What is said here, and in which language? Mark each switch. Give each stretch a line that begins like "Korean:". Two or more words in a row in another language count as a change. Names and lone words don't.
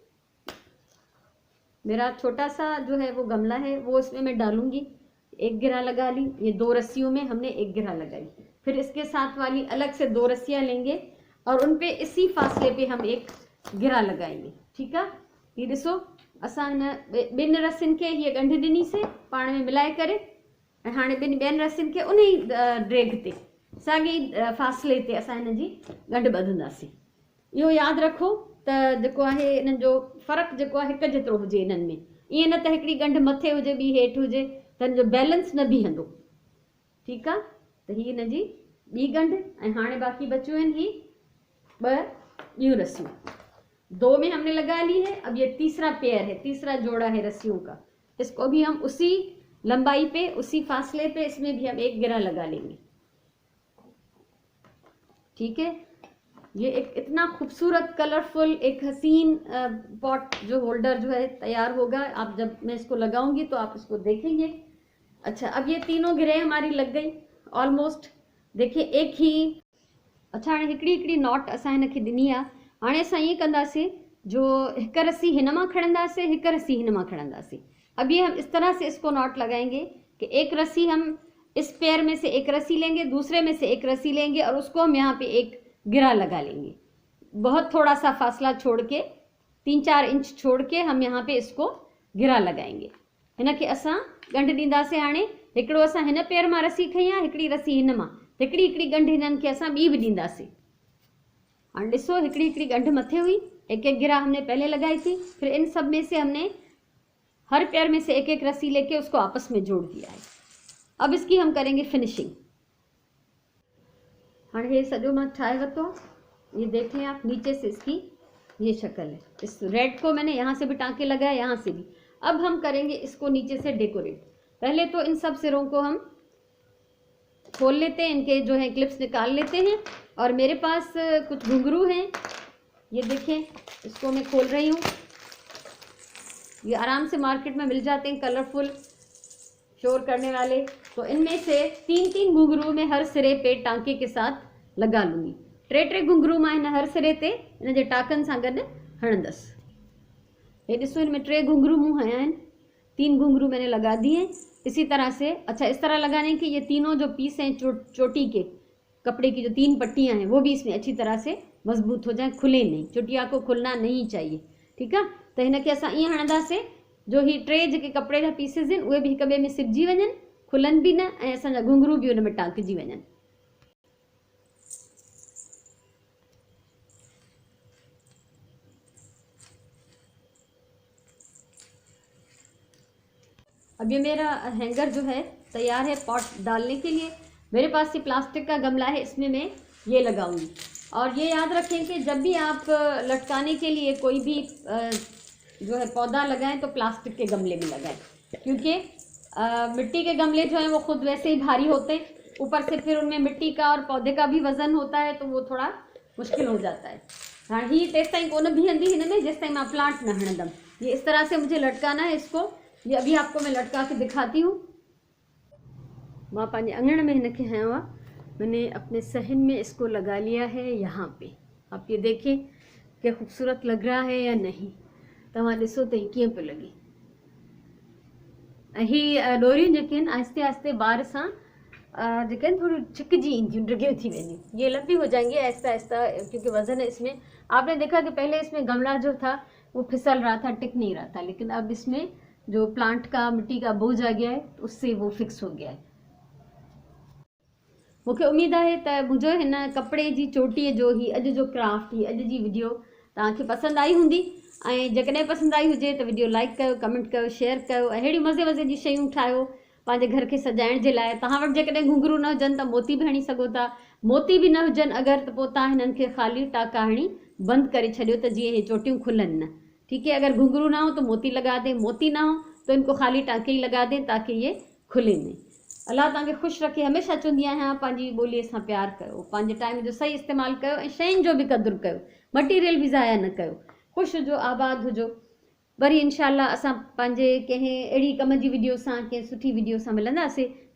Hindi: मेरा छोटा सा जो है वो गमला है वो इसमें मैं डालूंगी। एक गिरा लगा ली। ये 2 रस्सियों में हमने एक गिरा लगाई। फिर इसके साथ वाली अलग से 2 रस्सियां लेंगे और उन पे इसी फासले पे हम एक गिरा लगाएंगे। ठीक है,
Sindhi: ये ॾिसो असां हिन 2 रस्सियुनि खे हीअ ॻंढ ॾिनी से पाण में मिलाए करे ऐं हाणे ॿियनि रसियुनि खे उन ई ड्रेग ते साॻी फ़ासिले ते असां हिन जी ॻंढि ॿधंदासीं। इहो यादि रखो त जेको आहे इन्हनि जो फ़र्क़ु जेको आहे हिकु जेतिरो हुजे इन्हनि में, ईअं न त हिकिड़ी ॻंढि मथे हुजे ॿी हेठि हुजे त हिन जो बैलेंस न बीहंदो। ठीकु आहे, त हीअ हिन जी ॿी ॻंढि। ऐं हाणे बाक़ी बचियूं आहिनि ही ॿियूं रस्सियूं।
Hindi: 2 में हमने लगा ली है, अब ये तीसरा पेयर है, तीसरा जोड़ा है रस्सियों का। इसको भी हम उसी लंबाई पे, उसी फासले पे, इसमें भी हम एक गिरा लगा लेंगे। ठीक है, ये एक इतना खूबसूरत कलरफुल एक हसीन पॉट जो होल्डर जो है तैयार होगा। आप जब मैं इसको लगाऊंगी तो आप इसको देखेंगे। अच्छा, अब ये तीनों गिरे हमारी लग गई ऑलमोस्ट। देखिए एक ही। अच्छा,
Sindhi: हाणे हिकिड़ी हिकिड़ी नॉट असां हिनखे ॾिनी आहे। हाणे असां ईअं कंदासीं, जो हिकु रस्सी हिन मां खणंदासीं, हिकु रस्सी हिन मां खणंदासीं।
Hindi: अब ये हम इस तरह से इसको नॉट लगाएंगे कि एक रस्सी हम इस पेयर में से एक रस्सी लेंगे, दूसरे में से एक रस्सी लेंगे और उसको हम यहाँ पे एक गिरा लगा लेंगे। बहुत थोड़ा सा फासला छोड़ के, 3-4 इंच छोड़ के हम यहाँ पे इसको गिरा लगाएंगे।
Sindhi: हिनखे असां ॻंढि ॾींदासीं। हाणे हिकिड़ो असां हिन पेयर मां रस्सी खई आहे, हिकिड़ी रस्सी हिन मां, हिकिड़ी हिकिड़ी ॻंढि हिननि खे असां ॿी बि ॾींदासीं। हाणे ॾिसो, हिकिड़ी हिकिड़ी ॻंढि मथे हुई,
Hindi: एक एक गिरा हमने पहले लगाई थी, फिर इन सब में से हमने हर पेयर में से एक एक रस्सी लेके उसको आपस में जोड़ दिया है। अब इसकी हम करेंगे फिनिशिंग।
Sindhi: हाँ, ये सजो मां ठाहे वरितो,
Hindi: ये देख लें आप, नीचे से इसकी ये शक्ल है। इस रेड को मैंने यहाँ से भी टाँके लगाए, यहाँ से भी। अब हम करेंगे इसको नीचे से डेकोरेट। पहले तो इन सब सिरों को हम खोल लेते हैं, इनके जो है क्लिप्स निकाल लेते हैं। और मेरे पास कुछ घुंघरू हैं, ये देखें, इसको मैं खोल रही हूँ। ये आराम से मार्केट में मिल जाते हैं, कलरफुल शोर करने वाले। तो इनमें से 3-3 घुंघरू में हर सिरे पे टांके के साथ लगा लूँगी।
Sindhi: 3-3 घुंघरू मां हिन हर सिरे ते इन जे टाकनि सां गॾु हणंदसि। ये ॾिसो, इनमें
Hindi: 3 घुंघरू मूं हया आहिनि, 3 घुंघरू मैंने लगा दिए इसी तरह से। अच्छा, इस तरह लगाने की ये तीनों जो पीस हैं चोटी के कपड़े की जो 3 पट्टियाँ हैं, वो भी इसमें अच्छी तरह से मजबूत हो जाए, खुले नहीं। चुटिया को खुलना नहीं चाहिए। ठीक है,
Sindhi: तो हिनखे असां ईअं हणंदासीं जो ही 3 जेके कपिड़े जा पीसिस आहिनि उहे बि हिक ॿिए में सिबजी वञनि, खुलनि बि न, ऐं असांजा घुंघरू बि हुन में टांकिजी वञनि।
Hindi: अब ये मेरा हैंगर जो है तैयार है पॉट डालने के लिए। मेरे पास ये प्लास्टिक का गमला है, इसमें मैं ये लगाऊंगी। और ये याद रखें कि जब भी आप लटकाने के लिए कोई भी जो है पौधा लगाएं तो प्लास्टिक के गमले में लगाएं, क्योंकि मिट्टी के गमले जो हैं वो खुद वैसे ही भारी होते हैं, ऊपर से फिर उनमें मिट्टी का और पौधे का भी वज़न होता है, तो वो थोड़ा मुश्किल हो जाता है।
Sindhi: हाँ, ही तेस ताईं कोन बीहंदी हिन में जेसि ताईं मां प्लांट न हणंदमि।
Hindi: ये इस तरह से मुझे लटकाना है इसको। ये अभी आपको मैं लटका के दिखाती हूँ।
Sindhi: मां पंहिंजे अंगण में हिनखे हयो आहे,
Hindi: मैंने अपने सहन में इसको लगा लिया है यहाँ पे। आप ये देखें कि खूबसूरत लग रहा है या नहीं,
Sindhi: तव्हां ॾिसो त कीअं पियो लॻे। ऐं ही डोरियूं जेके आहिनि आहिस्ते आहिस्ते बार सां जेके आहिनि थोड़ी छिकजी ईंदियूं, डिघियूं थी वेंदियूं।
Hindi: ये लंबी हो जाएंगी आहिस्ता आहिस्ता, क्योंकि वज़न है इसमें। आपने देखा कि पहले इसमें गमला जो था वो फिसल रहा था, टिक नहीं रहा था, लेकिन अब इसमें जो प्लांट का मिट्टी का बोझ आ गया है उससे वो फिक्स हो गया है।
Sindhi: मूंखे उम्मीद है त मुंहिंजो हिन कपिड़े जी चोटीअ जो ही अॼु जो क्राफ्ट, ही अॼु जी वीडियो तव्हांखे पसंदि आई हूंदी। ऐं जेकॾहिं पसंदि आई हुजे त वीडियो लाइक कयो, कमेंट कयो, शेयर कयो, ऐं अहिड़ियूं मज़े मज़े जी शयूं ठाहियो पंहिंजे घर खे सजाइण जे लाइ। तव्हां वटि जेकॾहिं घुंघरू न हुजनि त मोती बि हणी सघो था, मोती बि न हुजनि अगरि त पोइ तव्हां हिननि खे ख़ाली टाका हणी बंदि करे छॾियो त जीअं इहे चोटियूं खुलनि न।
Hindi: ठीक है, अगर घुंघरू ना हो तो मोती लगा दें, मोती ना हो तो इनको खाली टाँके ही लगा दें ताकि ये खुले नहीं।
Sindhi: अल्लाह तव्हांखे ख़ुशि रखे। हमेशह चवंदी आहियां पंहिंजी ॿोलीअ सां प्यार कयो, पंहिंजे टाइम जो सही इस्तेमालु कयो, ऐं शयुनि जो बि क़दुरु कयो, मटीरियल बि ज़ाया न कयो। ख़ुशि हुजो, आबाद हुजो। वरी इंशाअल्लाह असां पंहिंजे कंहिं अहिड़ी कम जी वीडियो सां, कंहिं सुठी वीडियो सां मिलंदासीं।